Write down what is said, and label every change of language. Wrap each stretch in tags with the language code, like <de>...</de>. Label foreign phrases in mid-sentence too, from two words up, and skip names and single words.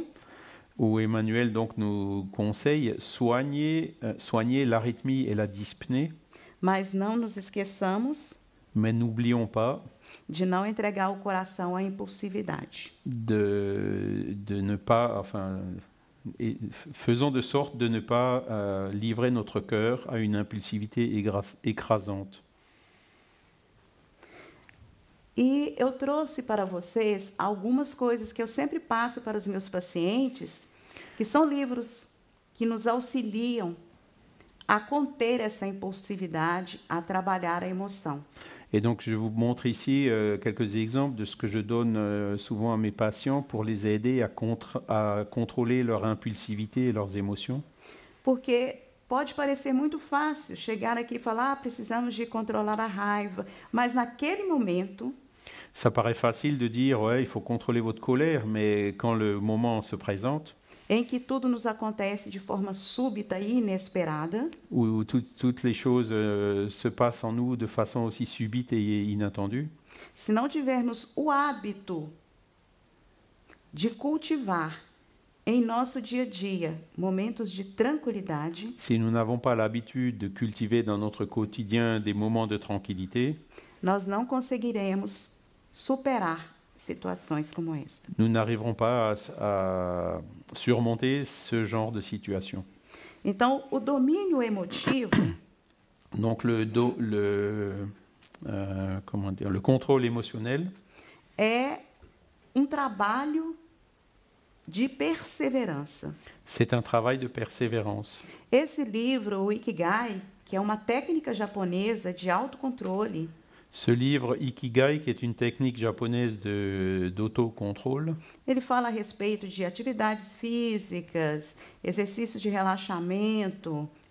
<fr>Où Emmanuel donc nous conseille soigner l'arythmie et la dyspnée.</fr> <pt>Mas não nos esqueçamos.</pt> <fr>Mais n'oublions pas</fr> <pt>de não entregar o coração à impulsividade.</pt> <fr>De ne pas, faisons de sorte de ne pas livrer notre cœur à une impulsivité écrasante.</fr> <pt>E eu trouxe para vocês algumas coisas que eu sempre passo para os meus pacientes, que são livros que nos auxiliam a conter essa impulsividade, a trabalhar a emoção.</pt> <fr>Et donc, je vous montre ici quelques exemples de ce que je donne souvent à mes patients pour les aider à contrôler leur impulsivité et leurs émotions.</fr> <pt>Porque pode parecer muito fácil chegar aqui e falar, precisamos de controlar a raiva, mas naquele momento...</pt> <fr>Ça paraît facile de dire, ouais, il faut contrôler votre colère, mais quand le moment se présente...</fr> <pt>Em que tudo nos acontece de forma súbita e inesperada.</pt> <fr>Où toutes les choses se passent en nous de façon aussi subite et inattendue.</fr> <pt>Se não tivermos o hábito de cultivar em nosso dia a dia momentos de tranquilidade.</pt> <fr>Si nous n'avons pas l'habitude de cultiver dans notre quotidien des moments de tranquillité,</fr> <pt>nós não conseguiremos superar situações como esta.</pt> <fr>Nous n'arriverons pas à surmonter ce genre de situation.</fr> <pt>Então, o domínio emotivo,</pt> <fr>donc le contrôle émotionnel,</fr> <pt>é trabalho de perseverança.</pt> <fr>C'est un travail de persévérance.</fr> <pt>Esse livro, o Ikigai, que é uma técnica japonesa de autocontrole.</pt> <fr>Ce livre Ikigai, qui est une technique japonaise d'autocontrôle,</fr> <pt>ele fala a respeito de atividades físicas, exercícios de relaxamento,</pt>